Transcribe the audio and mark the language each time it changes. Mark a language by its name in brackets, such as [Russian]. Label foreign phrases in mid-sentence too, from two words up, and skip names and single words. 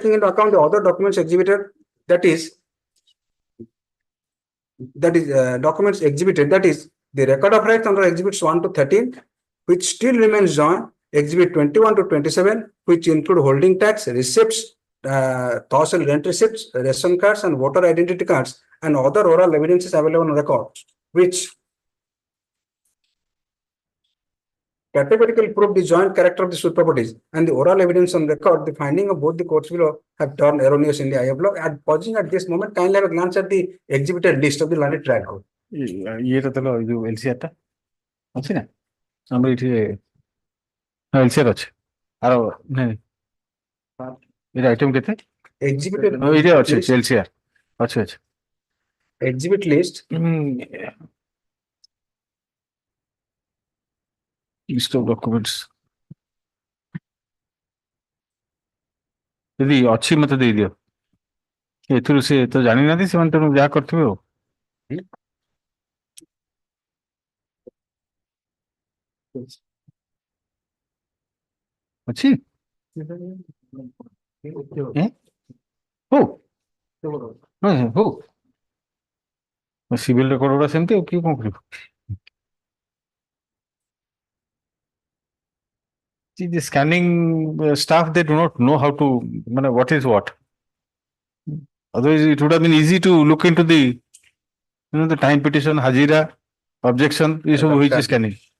[English] taking into account the other documents exhibited, that is documents exhibited, that is the record of rights under Exhibits 1 to 13, which still remains joint, Exhibit 21 to 27, which include holding tax, receipts, thousand rent receipts, ration cards, and voter identity cards, and other oral evidences available on record, which categorically prove the joint character of the suit properties, and the oral evidence on record, the finding of both the courts below have turned erroneous in the eye of law. At pausing at this moment, kindly have a glance at the exhibited list of the Learned Trial Court. [Odia] ଇଏଟା ତାହେଲେ ଏଇ ଯୋଉ LCR ଟା ଅଛି ନା ଆମର ଏଠି LCR ଅଛି ଆର ନାଇଁ ଏଇଟା ଆଇଟମ କେତେ [English] Exhibited [Odia] ଏଇଟା ଅଛି LCR ଅଛି [English] exhibit list. List of documents [Odia] ଯଦି ଅଛି ମତେ ଦେଇଦିଅ ଏଥିରୁ ସେ ତ ଜାଣିନାହାନ୍ତି ସେମାନେ ତେଣୁ ଯାହା କରିଥିବେ ଆଉ ଅଛି ହଉ ହଉ [English] civil record [Odia] ଗୁଡା ସେମିତି ଆଉ କିଏ କଣ କରିବ [English] the scanning staff, they do not know how to, what is what. Otherwise, it would have been easy to look into the, the time petition, Hajira, objection, is which is scanning.